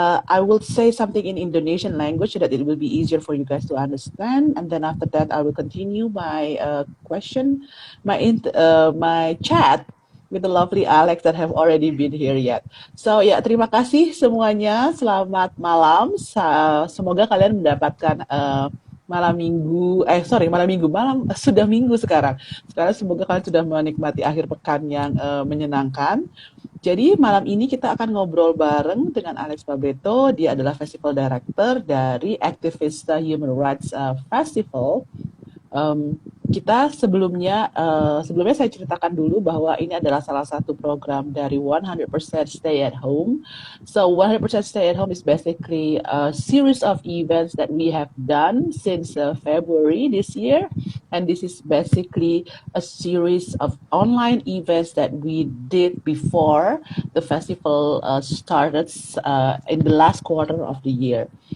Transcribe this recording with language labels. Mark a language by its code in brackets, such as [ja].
[en] I will say something in Indonesian language so that it will be easier for you guys to understand. And then after that, I will continue my my chat with the lovely Alex that have already been here yet. [id] So ya, terima kasih semuanya. Selamat malam. Semoga kalian mendapatkan malam minggu, malam sudah minggu sekarang. Sekarang semoga kalian sudah menikmati akhir pekan yang menyenangkan. Jadi malam ini kita akan ngobrol bareng dengan Alex Pabreto. Dia adalah festival director dari Activista Human Rights Festival. Kita sebelumnya saya ceritakan dulu bahwa ini adalah salah satu program dari 100% Stay at Home. [en] So 100% Stay at Home is basically a series of events that we have done since February this year, and this is basically a series of online events that we did before the festival started in the last quarter of the year.